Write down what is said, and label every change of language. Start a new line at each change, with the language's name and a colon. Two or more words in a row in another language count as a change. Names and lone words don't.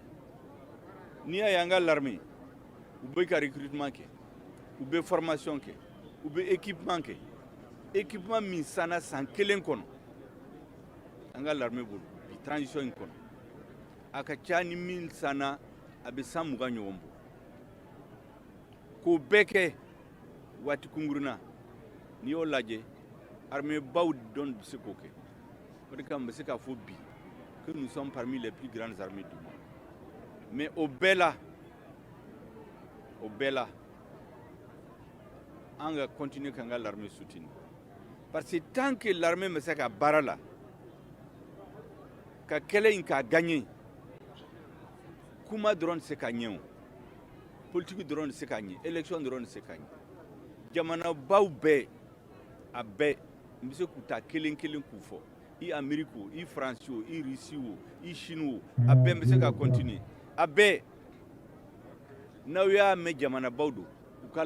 Bambara: N'i y'a ye an ka l'armée u bɛ ka recrutement kɛ u bɛ formation kɛ u bɛ équipement kɛ équipement min sanna san kelen kɔnɔ an ka l'armée bolo bi transition in kɔnɔ a ka ca ni min sanna a bɛ san 20 ɲɔgɔn bɔ k'o bɛɛ kɛ waati kunkurunna n'i y'o lajɛ armée baw dɔn bɛ se k'o kɛ o de kama n bɛ se k'a fɔ bi
French: que nous sommes parmi les plus grandes armées du monde mais
Bambara: o bɛɛ la an ka continuer k'an ka l'armée soutenir
French: parce que tant que l'armée
Bambara: bɛ se ka baara la ka kɛlɛ in k'a gagner kuma dɔrɔn tɛ se ka ɲɛ o politique dɔrɔn tɛ se ka ɲɛ élection dɔrɔn tɛ se ka ɲɛ jamanabaw bɛɛ a bɛɛ n bɛ se k'u ta kelen kelen k'u fɔ i Amérique o i France o i Russie o i Chine o a bɛɛ n bɛ se ka continuer a bɛɛ n'aw y'a mɛn jamanabaw don u ka